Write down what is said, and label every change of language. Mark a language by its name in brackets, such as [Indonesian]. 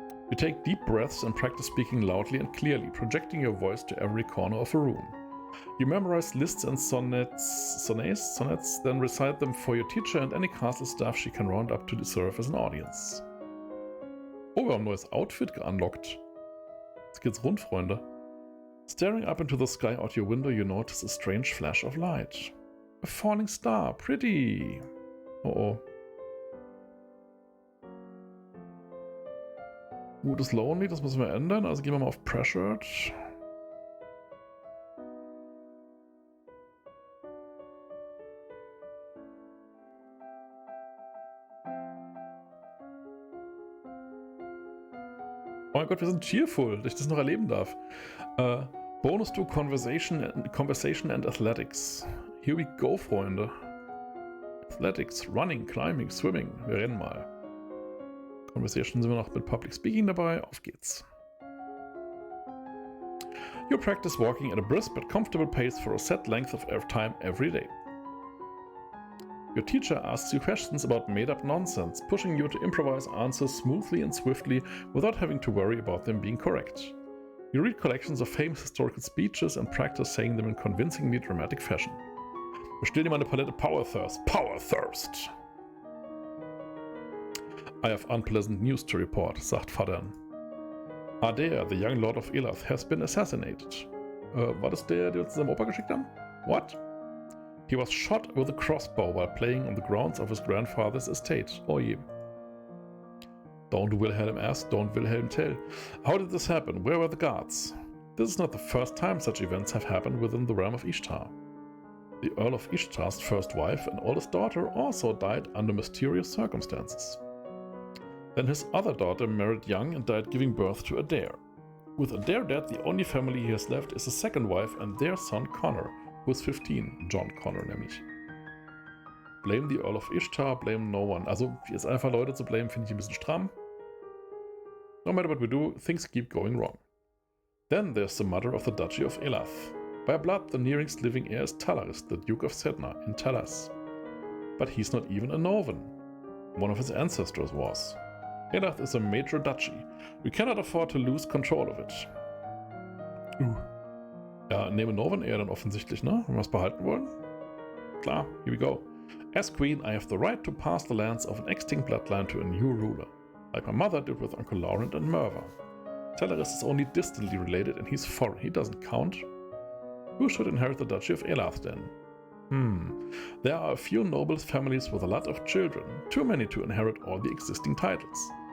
[English] You take deep breaths and practice speaking loudly and clearly, projecting your voice to every corner of a room. You memorize lists and sonnets, then recite them for your teacher and any castle staff she can round up to serve as an audience. [German] Oh, wir haben ein neues Outfit geunlockt. Jetzt geht's rund, Freunde. [English] Staring up into the sky out your window, you notice a strange flash of light. A falling star, pretty. Oh oh. Mood is lonely, [German] das müssen wir ändern, also gehen wir mal auf Pressured. Oh mein Gott, wir sind cheerful, dass ich das noch erleben darf. [English] Bonus to Conversation and Athletics. Here we go, [German] Freunde. [English] Athletics, Running, Climbing, Swimming. [German] Wir rennen mal. Conversation sind wir noch mit Public Speaking dabei. Auf geht's. [English] You practice walking at a brisk but comfortable pace for a set length of time every day. Your teacher asks you questions about made-up nonsense, pushing you to improvise answers smoothly and swiftly without having to worry about them being correct. You read collections of famous historical speeches and practice saying them in convincingly dramatic fashion. [German] Bestell dir mal eine Palette Power Thirst. [English] Power Thirst! I have unpleasant news to report, [German] sagt Fadern. [English] Adair, the young Lord of Elath, has been assassinated. [German] War das der uns seinem Opa geschickt haben? [English] What? He was shot with a crossbow while playing on the grounds of his grandfather's estate. [German] Oh je. [English] Don't Wilhelm ask, don't Wilhelm tell. How did this happen? Where were the guards? This is not the first time such events have happened within the realm of Ishtar. The Earl of Ishtar's first wife and oldest daughter also died under mysterious circumstances. Then his other daughter married young and died giving birth to Adair. With Adair dead, the only family he has left is his second wife and their son Connor, who is 15, John Connor [German] nämlich. [English] Blame the Earl of Ishtar, blame no one. [German] Also jetzt einfach Leute zu blamen, finde ich ein bisschen stramm. [English] No matter what we do, things keep going wrong. Then there's the mother of the Duchy of Elath. By blood, the nearest living heir is Talaris, the Duke of Sedna in Talas. But he's not even a Norvan. One of his ancestors was. Elath is a major duchy. We cannot afford to lose control of it. [German] Ja, nehme Norvan eher dann offensichtlich, ne? Wenn wir es behalten wollen. Klar, [English] here we go. As queen, I have the right to pass the lands of an extinct bloodline to a new ruler, like my mother did with Uncle Laurent and Merva. Teleris is only distantly related and he's foreign. He doesn't count. Who should inherit the Duchy of Elath then? There are a few noble families with a lot of children, too many to inherit all the existing titles.